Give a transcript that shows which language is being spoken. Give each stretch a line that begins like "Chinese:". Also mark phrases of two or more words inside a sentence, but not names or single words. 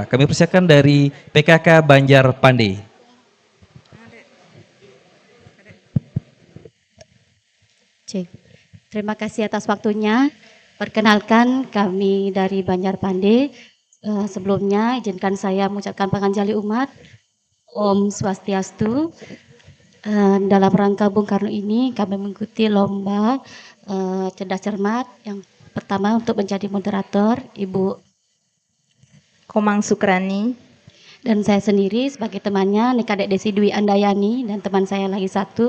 Indonesian: Kami persiapkan dari PKK Banjar Pandai. Cek. Terima kasih atas waktunya. Perkenalkan kami dari Banjar Pandai. Sebelumnya izinkan saya mengucapkan panganjali umat.
Sanskrit: Om Swastiastu.
Indonesian: Dalam rangka Bung Karno ini kami mengikuti lomba cerdas cermat. Yang pertama untuk menjadi moderator Ibu Komang Sukrani. dan saya sendiri sebagai temannya Nikadek Desi Dwi Andayani dan teman saya lagi satu